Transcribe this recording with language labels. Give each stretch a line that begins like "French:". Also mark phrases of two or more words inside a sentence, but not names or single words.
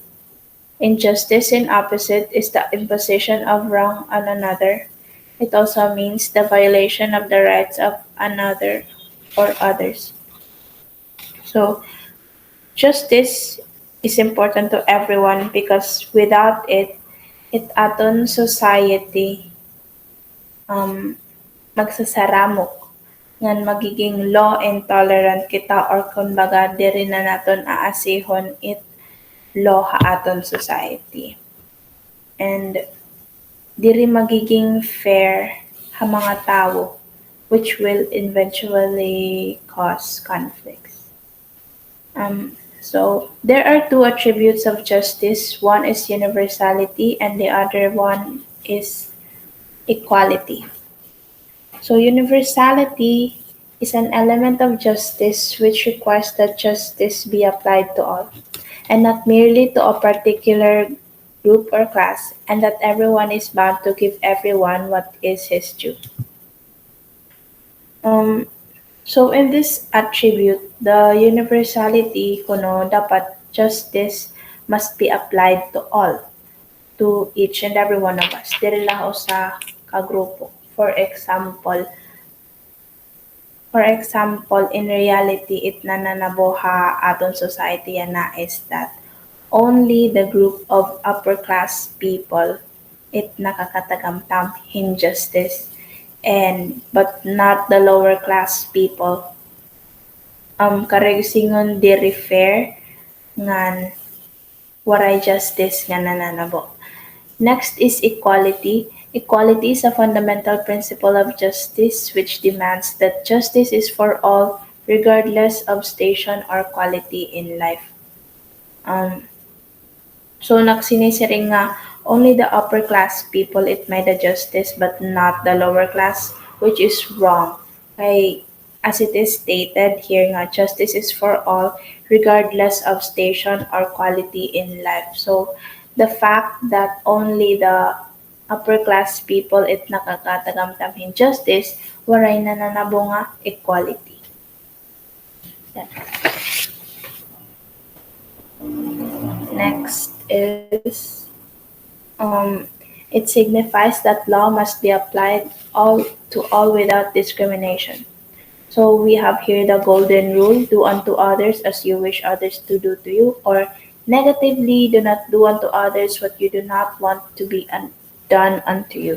English: Injustice, in opposite, is the imposition of wrong on another. It also means the violation of the rights of another or others. So, justice is important to everyone because without it,
Waray: aton society um, magsasaramok ngan magiging
English: law intolerant
Waray: kita or kumbaga diri na naton aasihon it law ha aton society.
English: And
Waray: diri magiging
English: fair
Waray: ha mga tao
English: which will eventually cause conflicts. So there are two attributes of justice. One is universality and the other one is equality. So universality is an element of justice which requires that justice be applied to all, and not merely to a particular group or class, and that everyone is bound to give everyone what is his due. Um, so in this attribute, the universality
Waray: kuno dapat
English: justice must be applied to all, to each and every one of us.
Cebuano: Dili lang sa kagrupo.
English: For example, in reality,
Waray: it nananabuha aton society na
English: is that only the group of upper class people
Waray: it nakakatagamtam
English: injustice and but not the lower class people.
Waray: Karegusingon di refer ngan waray justice nga nananabo.
English: Next is equality. Equality is a fundamental principle of justice which demands that justice is for all regardless of station or quality in life. Um, so
Waray: nagsinisiring nga
English: only the upper class people it may the justice but not the lower class, which is wrong. Kay, as it is stated here nga, justice is for all regardless of station or quality in life. So the fact that only the upper class people
Waray: it nakakatagamtam
English: in justice,
Waray: waray na nanabo nga
English: equality.
Filipino: Yan.
English: Next is it signifies that law must be applied all to all without discrimination. So we have here the golden rule: do unto others as you wish others to do to you, or negatively, do not do unto others what you do not want to be done unto you.